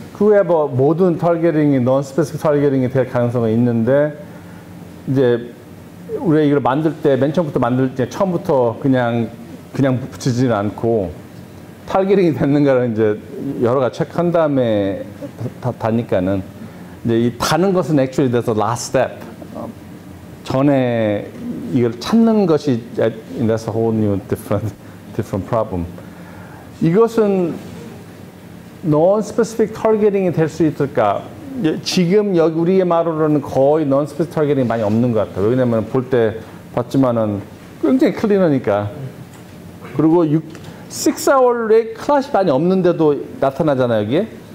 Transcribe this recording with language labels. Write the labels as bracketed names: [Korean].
[Korean] 그 외에 뭐 모든 타겟팅이 non-specific targeting이 될 가능성은 있는데 이제 우리가 이걸 만들 때 맨 처음부터 만들 때 처음부터 그냥 붙이지는 않고 타겟팅이 됐는가를 이제 여러 가지 체크한 다음에 다니까는 이제 이 다는 것은 [English] actually there's a last step. [Korean] 전에 이걸 찾는 것이 [English] that's a whole new different problem. [Korean] 이것은 non-specific targeting이 될 수 있을까? 지금 여기 우리의 말로는 거의 non-specific targeting이 많이 없는 것 같아요. 왜냐면 볼 때 봤지만은 굉장히 클리너니까. 그리고 6-hour에 클래시 많이 없는데도 나타나잖아요, 여기에.